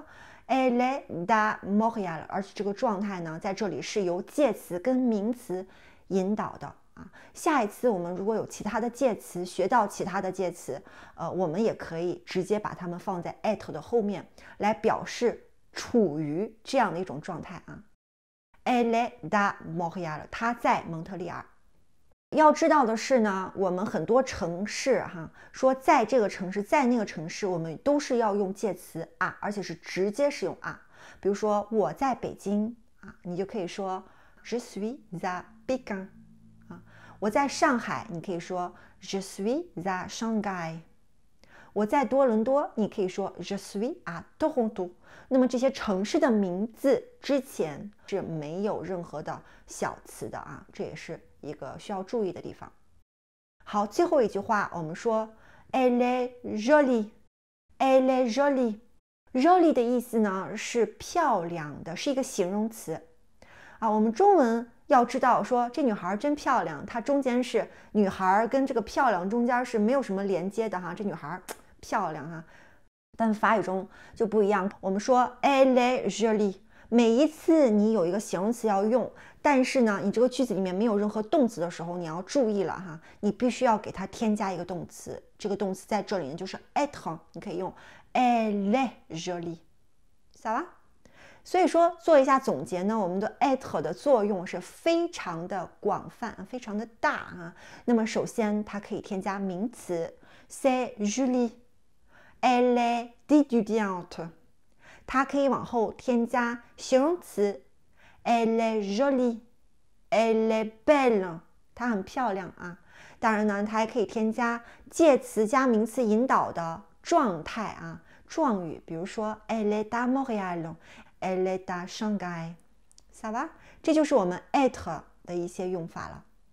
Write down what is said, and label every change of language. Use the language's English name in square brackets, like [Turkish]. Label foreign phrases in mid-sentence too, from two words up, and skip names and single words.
[French] Elle est à Montréal， [Chinese] 而且这个状态呢在这里是由介词跟名词引导的啊。下一次我们如果有其他的介词，学到其他的介词，我们也可以直接把它们放在 être 的后面来表示处于这样的一种状态啊。 [French] Elle est à Montréal， [Chinese] 她在蒙特利尔。要知道的是呢，我们很多城市哈，说在这个城市，在那个城市，我们都是要用介词啊，而且是直接使用啊。比如说我在北京啊，你就可以说 [French] Je suis à Pékin [Chinese] 啊。我在上海，你可以说 [French] Je suis à Shanghai。 [Chinese] 我在多伦多，你可以说 [French] Je suis à Toronto。 [Chinese] 那么这些城市的名字之前是没有任何的小词的啊，这也是一个需要注意的地方。好，最后一句话我们说 [French] Elle est jolie， Elle est jolie。 [Chinese] jolie 的意思呢是漂亮的，是一个形容词啊。我们中文要知道说这女孩真漂亮，它中间是女孩跟这个漂亮中间是没有什么连接的哈，这女孩漂亮哈。但法语中就不一样，我们说 [French] Elle est jolie， [Chinese] 每一次你有一个形容词要用，但是呢你这个句子里面没有任何动词的时候，你要注意了哈，你必须要给它添加一个动词，这个动词在这里呢就是 être， 你可以用 [French] Elle est jolie， [Chinese] 晓得吧？所以说做一下总结呢，我们的 être 的作用是非常的广泛，非常的大啊。那么首先它可以添加名词 [French] C'est Julie， Elle est étudiante， [Chinese] 它可以往后添加形容词 [French] Elle est jolie, elle est belle， [Chinese] 它很漂亮啊。当然呢，它还可以添加介词加名词引导的状态啊，状语，比如说 [French] Elle est à Montréal, elle est à Shanghai， ça va？ [Chinese] 这就是我们 être 的一些用法了。